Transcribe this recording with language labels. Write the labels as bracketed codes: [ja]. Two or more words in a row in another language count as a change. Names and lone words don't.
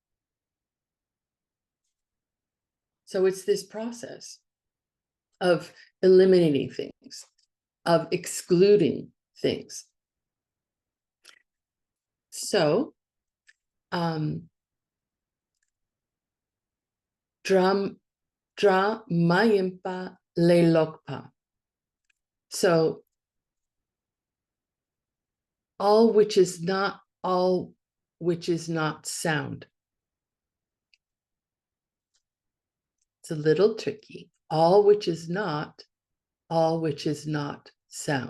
[en] So it's this process of eliminating things, of excluding things. [bo] So, dra mayimpa le lokpa. [en] So, all which is not sound. It's a little tricky. All which is not sound.